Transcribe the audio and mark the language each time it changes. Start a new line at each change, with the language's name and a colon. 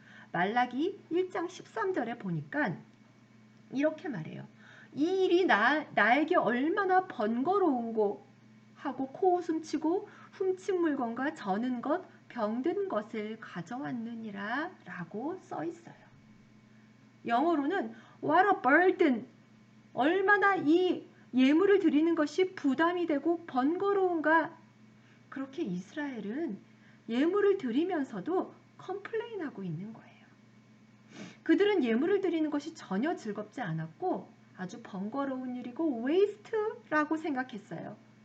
Korean: 말라기 1장 13절에 보니까 이렇게 말해요. 이 일이 나에게 얼마나 번거로운고 하고 코웃음치고 훔친 물건과 저는 것, 병든 것을 가져왔느니라 라고 써 있어요. 영어로는
English: What a burden!
Korean: 얼마나 이 예물을 드리는 것이 부담이 되고 번거로운가. 그렇게 이스라엘은 예물을 드리면서도 컴플레인하고 있는 거예요. 그들은 예물을 드리는 것이 전혀 즐겁지 않았고 아주 번거로운 일이고 웨이스트라고 생각했어요.